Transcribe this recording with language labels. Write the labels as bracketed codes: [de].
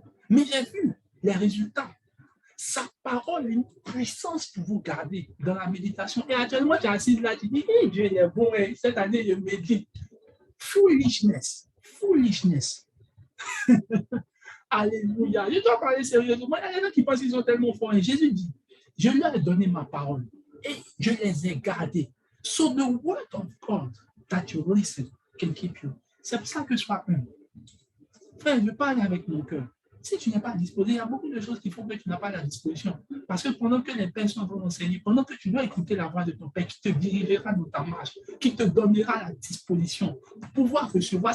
[fr] Mais j'ai vu les résultats. Sa parole a une puissance pour vous garder dans la méditation. Et actuellement, tu es assise là, tu dis, hey, Dieu il est bon, hein. Cette année, je médite. [en] Foolishness. Foolishness. [fr] Alléluia. Je dois parler sérieusement. Il y a des gens qui pensent qu'ils sont tellement forts. Et Jésus dit, je leur ai donné ma parole et je les ai gardés. [en] So the word of God that you listen can keep you. [fr] C'est pour ça que je sois humble. Frère, je parle avec mon cœur. Si tu n'es pas disposé, il y a beaucoup de choses qui font que tu n'as pas la disposition. Parce que pendant que les pères sont en train d'enseigner, pendant que tu dois écouter la voix de ton père qui te dirigera dans ta marche, qui te donnera la disposition pour pouvoir recevoir.